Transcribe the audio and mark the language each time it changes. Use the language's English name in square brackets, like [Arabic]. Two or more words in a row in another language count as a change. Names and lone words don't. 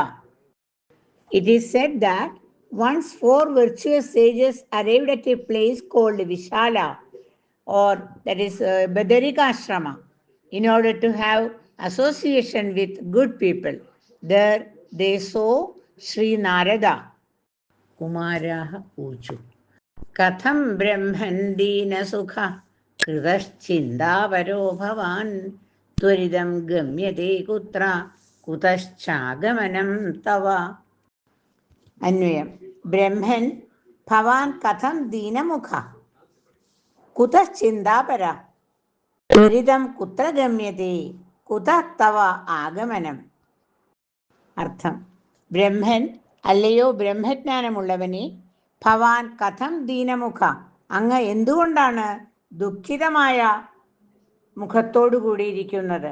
[English] It is said that once 4 virtuous sages arrived at a place called Vishala, or that is Badarikashrama, in order to have association with good people. There they saw Sri Narada. [Sanskrit] कुमारा ऊचुः. कथं ब्रह्मन् दीन सुख कृतश्चिन्दावरो भवान् त्वरिदं गम्यते कुत्र कुतश्चागमनं तव. [Malayalam] അന്വയം. [Sanskrit] ബ്രഹ്മൻ ഭവാൻ കഥം ദീനമുഖ കുതഃ ചിന്താപര ത്വരിതം കുത്ര ഗമ്യതേ കുതഃ തവ ആഗമനം. [Malayalam] അർത്ഥം ബ്രഹ്മൻ അല്ലയോ ബ്രഹ്മജ്ഞാനമുള്ളവനെ [Sanskrit] ഭവാൻ കഥം ദീനമുഖ [Malayalam] അങ്ങ് എന്തുകൊണ്ടാണ് ദുഃഖിതമായ മുഖത്തോടുകൂടിയിരിക്കുന്നത്.